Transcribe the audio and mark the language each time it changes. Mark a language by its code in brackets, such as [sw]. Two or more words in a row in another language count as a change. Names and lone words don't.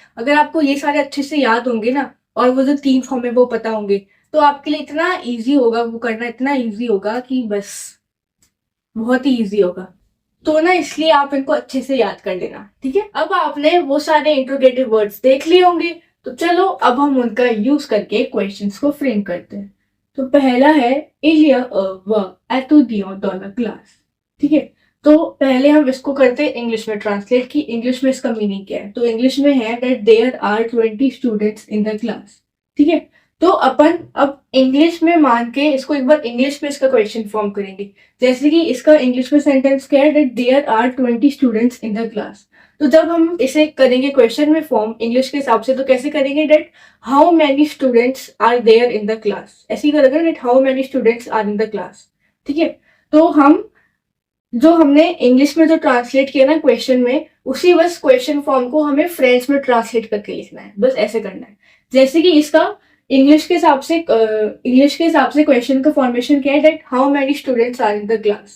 [hi] अगर आपको ये सारे अच्छे से याद होंगे ना, और वो जो 3 फॉर्म है वो पता होंगे, तो आपके लिए इतना इजी होगा वो करना, इतना इजी होगा कि बस बहुत ही इजी होगा। तो ना इसलिए आप इनको अच्छे से याद कर लेना। ठीक है, अब आपने वो सारे [en] interrogative words [hi] देख लिए होंगे, तो चलो अब हम उनका यूज करके क्वेश्चंस को फ्रेम करते हैं। तो पहला है [fr] il y a un étudiant dans la classe। [hi] ठीक है, तो पहले हम इसको करते हैं इंग्लिश में ट्रांसलेट कि इंग्लिश में इसका मीनिंग क्या है। तो इंग्लिश में है [en] that there are 20 students in the class. [hi] ठीक है, तो अपन अब इंग्लिश में मान के इसको एक बार इंग्लिश में इसका [en] question form [hi] करेंगे। जैसे कि इसका इंग्लिश में सेंटेंस क्या है, [en] that there are 20 students in the class. [hi] तो जब हम इसे करेंगे क्वेश्चन में फॉर्म इंग्लिश के हिसाब से, तो कैसे करेंगे, [en] that how many students are there in the class, [hi] ऐसे ही करेंगे, [en] that how many students are in the class. [hi] ठीक है, तो हम जो हमने इंग्लिश में जो ट्रांसलेट किया ना क्वेश्चन में, उसी बस [en] question form [hi] को हमें फ्रेंच में ट्रांसलेट करके लिखना है, बस ऐसे करना है। जैसे कि इसका इंग्लिश के हिसाब से क्वेश्चन का फॉर्मेशन क्या है, [en] that how many students are in the class.